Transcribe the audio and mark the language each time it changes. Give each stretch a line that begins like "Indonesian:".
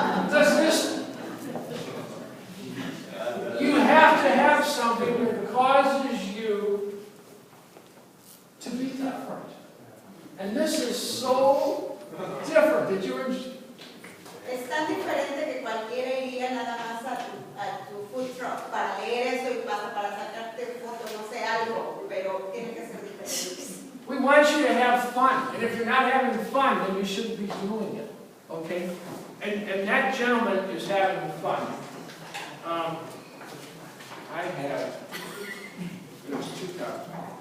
English: Does this? You have to have something that causes you to be different. And this is so different that you're.
Spanish: Es tan diferente que cualquiera iría nada más a tu food truck para leer eso y para sacarte foto, no sé, algo, pero tiene que ser diferente.
English: We want you to have fun, and if you're not having fun, then you shouldn't be doing it, okay? And that gentleman is having fun. I have, it was 2,000.